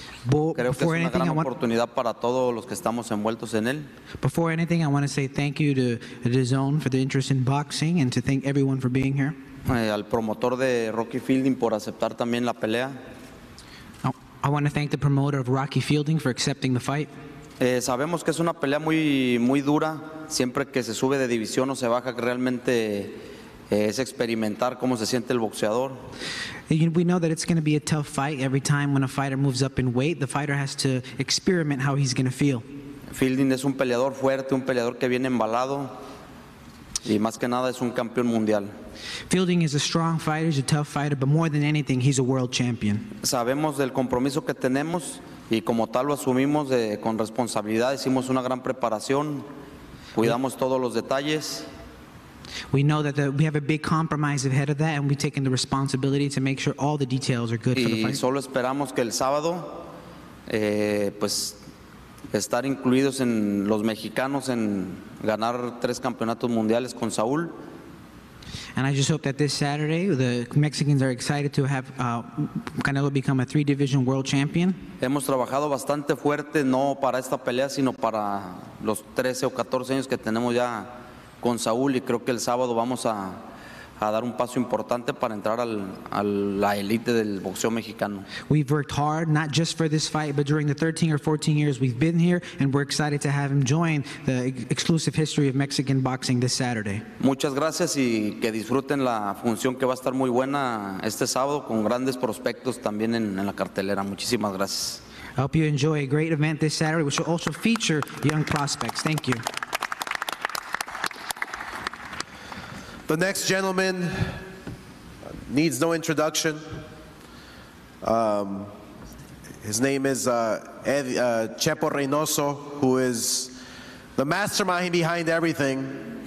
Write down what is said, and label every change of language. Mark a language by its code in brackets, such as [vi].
[en] Creo que es una gran oportunidad para todos los que estamos envueltos en él. Before anything, I want to say thank you to DAZN for the interest in boxing, and to thank everyone for being here. [es] Al promotor de Rocky Fielding por aceptar también la pelea. [en] I want to thank the promoter of Rocky Fielding for accepting the fight. [es] Sabemos que es una pelea muy dura. Siempre que se sube de división o se baja, que realmente es experimentar cómo se siente el boxeador. [en] We know that it's going to be a tough fight. Every time when a fighter moves up in weight, the fighter has to experiment how he's going to feel. [es] Fielding es un peleador fuerte, un peleador que viene embalado. y más que nada es un campeón mundial. [en] Fielding is a strong fighter, he's a tough fighter, but more than anything, he's a world champion. [es] Sabemos del compromiso que tenemos y como tal lo asumimos con responsabilidad. Hicimos una gran preparación, cuidamos todos los detalles. [en] We know that we have a big compromise ahead of that, and we've taken the responsibility to make sure all the details are good for the [es] Y [en] fight. [es] solo esperamos que el sábado, pues, estar incluidos en los mexicanos en ganar 3 campeonatos mundiales con Saúl. [en] And I just hope that this Saturday, the Mexicans are excited to have Canelo become a 3-division world champion. [es] Hemos trabajado bastante fuerte, no para esta pelea, sino para los 13 o 14 años que tenemos ya con Saúl, y creo que el sábado vamos a dar un paso importante para entrar a la élite del boxeo mexicano. [en] We've worked hard, not just for this fight, but during the 13 or 14 years we've been here, and we're excited to have him join the exclusive history of Mexican boxing this Saturday. [es] Muchas gracias y que disfruten la función que va a estar muy buena este sábado con grandes prospectos también en la cartelera. Muchísimas gracias. [en] I hope you enjoy a great event this Saturday, which will also feature young prospects. Thank you. The next gentleman needs no introduction. His name is Chepo Reynoso, who is the mastermind behind everything.